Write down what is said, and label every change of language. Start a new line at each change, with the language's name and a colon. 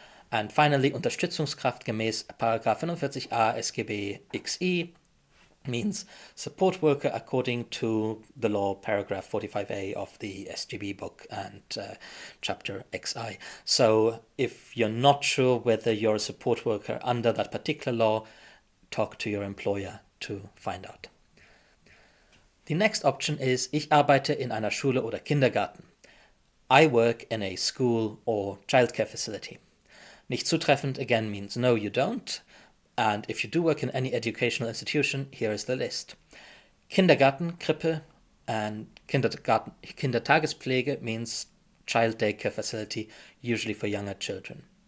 English: And finally,
German: Unterstützungskraft gemäß Paragraph 45a SGB XI
English: means support worker according to the law, paragraph 45a of the SGB book and chapter XI. So if you're not sure whether you're a support worker under that particular law, talk to your employer to find out. The next option is
German: Ich arbeite in einer Schule oder Kindergarten.
English: I work in a school or childcare facility.
German: Nicht zutreffend
English: again means no, you don't. And if you do work in any educational institution, here is the list. Kindergarten, Krippe, and Kindertagespflege means child daycare facility, usually for younger children.